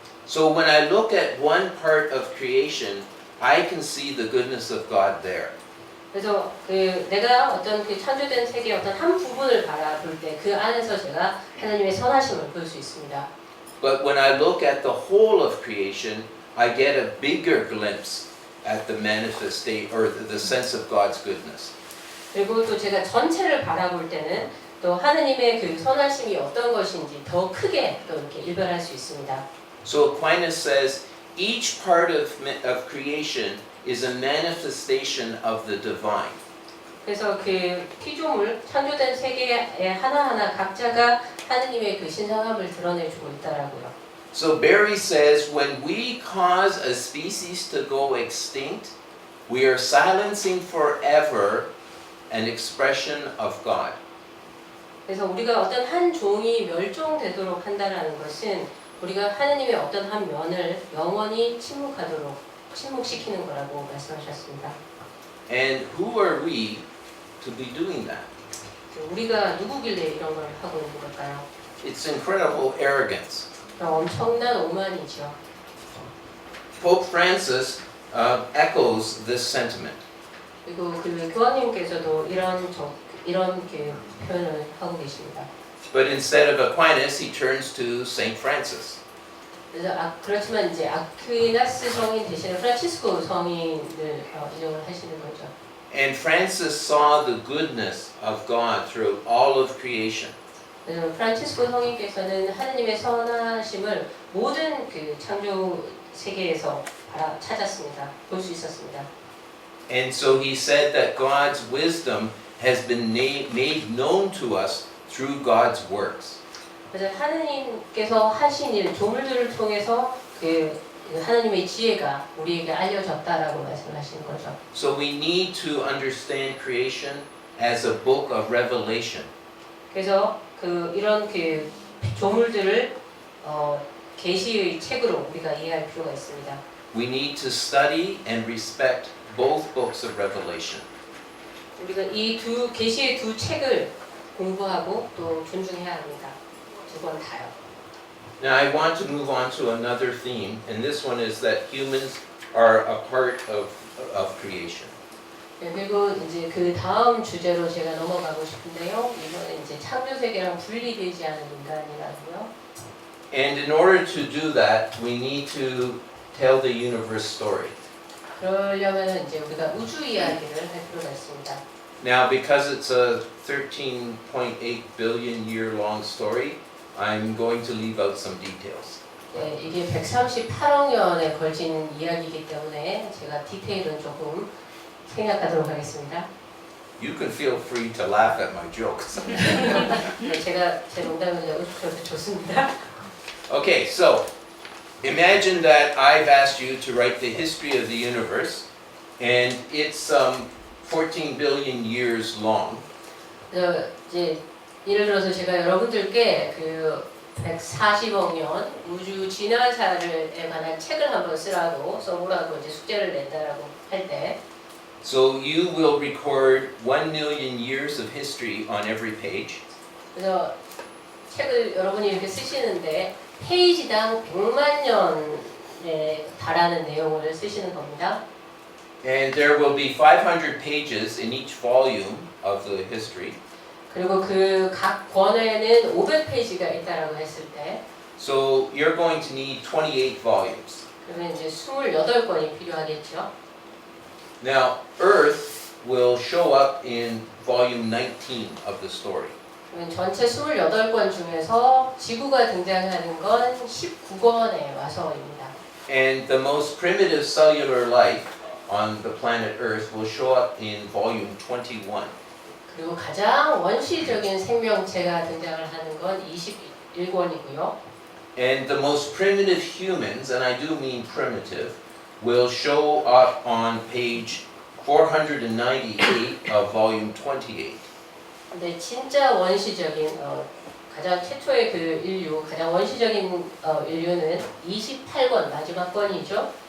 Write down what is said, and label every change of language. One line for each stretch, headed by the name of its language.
English: So when I look at one part of creation, I can see the goodness of God there.
Korean: 그래서 그 내가 어떤 그 창조된 세계의 어떤 한 부분을 바라볼 때 그 안에서 제가 하나님의 선하심을 볼 수 있습니다.
English: But when I look at the whole of creation, I get a bigger glimpse at the manifestation or the sense of God's goodness.
Korean: 그리고 또 제가 전체를 바라볼 때는 또 하느님의 그 선하심이 어떤 것인지 더 크게 또 이렇게 일별할 수 있습니다.
English: So Aquinas says each part of creation is a manifestation of the divine.
Korean: 그래서 그 피조물 창조된 세계의 하나하나 각자가 하느님의 그 신성함을 드러내주고 있다라고요.
English: So Barry says when we cause a species to go extinct, we are silencing forever an expression of God.
Korean: 그래서 우리가 어떤 한 종이 멸종되도록 한다라는 것은 우리가 하느님의 어떤 한 면을 영원히 침묵시키는 거라고 말씀하셨습니다.
English: And who are we to be doing that?
Korean: 우리가 누구길래 이런 걸 하고 있는 걸까요?
English: It's incredible arrogance.
Korean: 엄청난 오만이죠.
English: Pope Francis echoes this sentiment.
Korean: 그리고 그 교황님께서도 이런 그 표현을 하고 계십니다.
English: But instead of Aquinas, he turns to Saint Francis.
Korean: 그래서 그렇지만 이제 아퀴나스 성인 대신에 프란치스코 성인을 인용을 하시는 거죠.
English: And Francis saw the goodness of God through all of creation.
Korean: 그래서 프란치스코 성인께서는 하느님의 선하심을 모든 그 창조 세계에서 찾았습니다. 볼 수 있었습니다.
English: And so he said that God's wisdom has been made known to us through God's works.
Korean: 그래서 하느님께서 하신 일, 조물들을 통해서 그 하느님의 지혜가 우리에게 알려졌다라고 말씀하시는 거죠.
English: So we need to understand creation as a book of revelation.
Korean: 그래서 이런 그 조물들을 계시의 책으로 우리가 이해할 필요가 있습니다.
English: We need to study and respect both books of Revelation.
Korean: 우리가 이 계시의 두 책을 공부하고 또 존중해야 합니다. 두 번 다요.
English: Now I want to move on to another theme, and this one is that humans are a part of creation.
Korean: 네, 그리고 이제 그 다음 주제로 제가 넘어가고 싶은데요. 이거는 이제 창조 세계랑 분리되지 않은 인간이라고요.
English: And in order to do that, we need to tell the universe story.
Korean: 그러려면 이제 우리가 우주 이야기를 할 필요가 있습니다.
English: Now, because it's a 13.8 billion year long story, I'm going to leave out some details.
Korean: 네, 이게 138억 년에 걸친 이야기이기 때문에 제가 디테일은 조금 생략하도록 하겠습니다.
English: You can feel free to laugh at my jokes.
Korean: 네, 제가 제 농담을 웃으셔도 좋습니다.
English: Okay, so imagine that I've asked you to write the history of the universe, and it's 14 billion years long.
Korean: 이제 예를 들어서 제가 여러분들께 그 140억 년 우주 진화사에 관한 책을 한번 쓰라고 써보라고 이제 숙제를 낸다라고 할 때,
English: So you will record 1 million years of history on every page.
Korean: 그래서 책을 여러분이 이렇게 쓰시는데 페이지당 100만 년에 달하는 내용을 쓰시는 겁니다.
English: And there will be 500 pages in each volume of the history.
Korean: 그리고 그 각 권에는 500페이지가 있다라고 했을 때,
English: So you're going to need 28 volumes.
Korean: 그러면 이제 28권이 필요하겠죠.
English: Now, Earth will show up in volume 19 of the story.
Korean: 그러면 전체 28권 중에서 지구가 등장하는 건 19권에 와서입니다.
English: And the most primitive cellular life on the planet Earth will show up in volume 21.
Korean: 그리고 가장 원시적인 생명체가 등장을 하는 건 21권이고요.
English: And the most primitive humans, and I do mean primitive, will show up on page 498 of volume 28.
Korean: 근데 진짜 원시적인 가장 최초의 그 인류, 가장 원시적인 인류는 28권 마지막 권이죠.